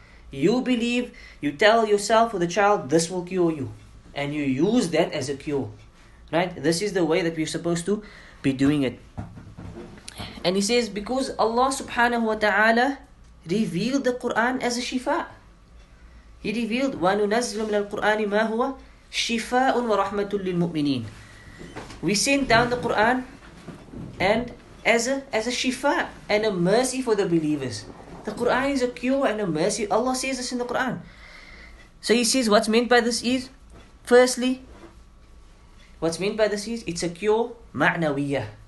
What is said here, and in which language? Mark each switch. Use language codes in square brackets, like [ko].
[en] You believe, you tell yourself or the child, this will cure you. And you use that as a cure. Right? This is the way that we're supposed to be doing it. And he says, because Allah subhanahu wa ta'ala revealed the Quran as a shifa. He revealed, [ar] وَنُنَزِّلُ مِنَ الْقُرْآنِ مَا هُوَ شِفَاءٌ وَرَحْمَةٌ لِلْمُؤْمِنِينَ. [en] We sent down the Quran and as a shifa and a mercy for the believers. The Quran is a cure and a mercy. Allah says this in the Quran. So he says what's meant by this is, firstly, it's a cure ma'nawiyah.